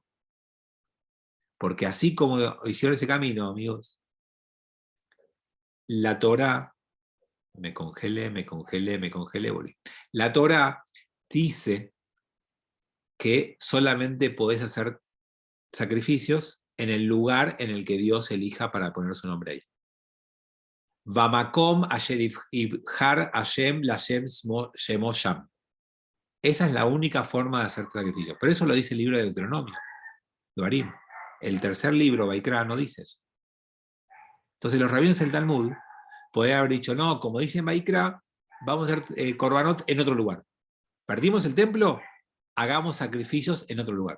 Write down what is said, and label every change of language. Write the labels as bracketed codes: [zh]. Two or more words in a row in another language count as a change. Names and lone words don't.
[es] Porque así como hicieron ese camino, amigos, la Torá, me congelé, volví. La Torá dice que solamente podés hacer sacrificios en el lugar en el que Dios elija para poner su nombre ahí. [he] והמקום אשר יבחר השם לשום שמו שם. [es] Esa es la única forma de hacer sacrificios. Pero eso lo dice el libro de Deuteronomio, Devarim. El tercer libro, Vaikra, no dice eso. Entonces los rabinos del Talmud podrían haber dicho, no, como dice Vaikra, vamos a hacer korbanot en otro lugar. Perdimos el templo, hagamos sacrificios en otro lugar.